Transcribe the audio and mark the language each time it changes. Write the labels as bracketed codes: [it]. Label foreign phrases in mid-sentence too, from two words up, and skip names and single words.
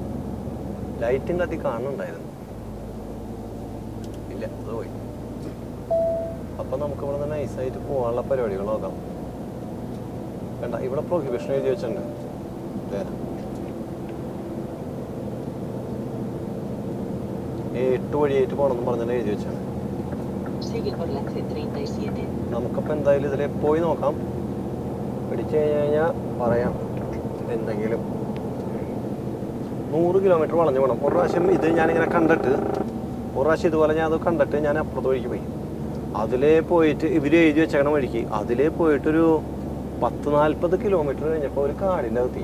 [ml] ലൈറ്റും കത്തി കാണുന്നുണ്ടായിരുന്നു, ഇല്ല അത് പോയി. അപ്പം നമുക്ക് ഇവിടെ നിന്ന് നൈസായിട്ട് പോകാനുള്ള പരിപാടികൾ നോക്കാം. വേണ്ട, ഇവിടെ പ്രൊഹിബിഷൻ എഴുതി വെച്ചിട്ടുണ്ട്. 8 വഴിയായിട്ട് പോകണമെന്ന് പറഞ്ഞാൽ എഴുതി വെച്ചാണ്. [es] Sigue por la C37. [ml] നമുക്കപ്പോൾ എന്തായാലും ഇതിൽ പോയി നോക്കാം. പിടിച്ചു കഴിഞ്ഞാൽ പറയാം എന്തെങ്കിലും. 100 കിലോമീറ്റർ വളഞ്ഞു പോകണം. ഒരു പ്രാവശ്യം ഇത് ഞാനിങ്ങനെ കണ്ടിട്ട്, ഒരു പ്രാവശ്യം ഇതുപോലെ ഞാൻ അത് കണ്ടിട്ട് ഞാൻ അപ്പുറത്ത് വഴിക്ക് പോയി. അതിലേ പോയിട്ട് ഇവർ എഴുതി വെച്ചേക്കണ വഴിക്ക് അതിലേ പോയിട്ടൊരു 10-40 കിലോമീറ്റർ കഴിഞ്ഞപ്പോൾ ഒരു കാടിൻ്റെ അകത്തി.